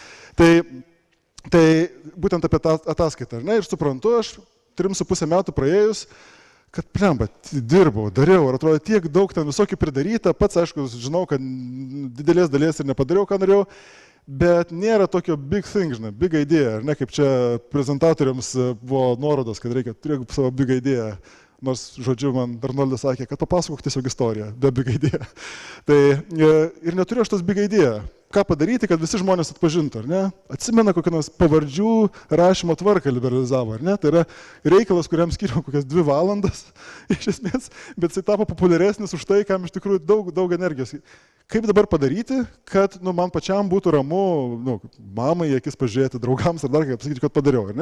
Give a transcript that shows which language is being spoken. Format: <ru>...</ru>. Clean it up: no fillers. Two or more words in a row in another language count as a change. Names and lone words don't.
<lt>Tai būtent apie tą ataskaitą. Ir suprantu, aš 3,5 metų praėjus, kad plemba, dirbau, dariau, ir atrodo tiek daug ten visokių pridaryta, pats aišku, žinau, kad didelės dalies ir nepadariau, ką norėjau, bet nėra tokio</lt> <en>big thing,</en> <lt>žinai,</lt> <en>big idea,</en> <lt>ar ne, kaip čia prezentatoriams buvo nuorodos, kad reikia turėti savo</lt> <en>big idea,</en> <lt>nors, žodžiu, man Arnoldas sakė, kad papasakok tiesiog istoriją, be</lt> <en>big idea.</en> <lt>Tai ir neturiu aš tos</lt> <en>big idea.</en> <lt>Ką padaryti, kad visi žmonės atpažintų, ar ne? Atsimena kokią nors pavardžių rašymo tvarką liberalizavo, ar ne? Tai yra reikalas, kuriam skiriau kokias 2 valandas, iš esmės, bet jisai tapo populiaresnis už tai, kam iš tikrųjų daug energijos. Kaip dabar padaryti, kad man pačiam būtų ramu, mamai į akis pažiūrėti, draugams ar dar kaip pasakyti, kad padariau, ar ne?</lt>